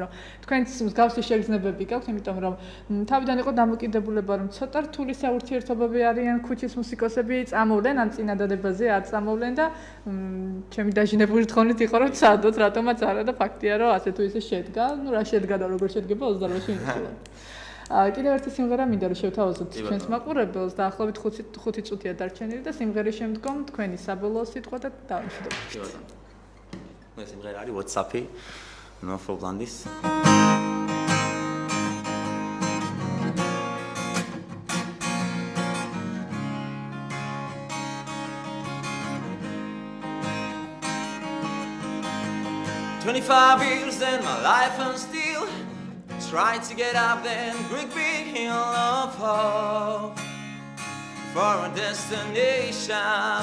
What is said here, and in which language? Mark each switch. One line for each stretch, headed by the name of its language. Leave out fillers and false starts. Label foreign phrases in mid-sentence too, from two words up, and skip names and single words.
Georgian: თქვენც მსგავსი შეგრძნებები გაქვთ, იმიტომ რომ თავიდან იყო დამოკიდებულება რომ ცოტა რთული საურთიერთობები არიან ქუჩის მუსიკოსები, წამოვლენ ან წინადადებაზე არ წამოვლენ და ჩემი დაჟინებული თხოვნით იყო რომ სადოთ რატომაც არა და ფაქტია რომ ასე თუ ისე შედგა, ну რა შედგა და როგორ შედგება 28 მინუტში. კიდევ ერთი სიმღერა მინდა რომ შევთავაზოთ ჩვენს მაყურებელს და ახლობით 5 წუთია დარჩენილი და სიმღერის შემდგომ თქვენი საბოლოო სიტყვა და დავიშვებთ. მე სიმღერა არის WhatsApp-ი,
English: no problem-ის. "25 years in my life and still trying to get up then great big hill of hope for a destination.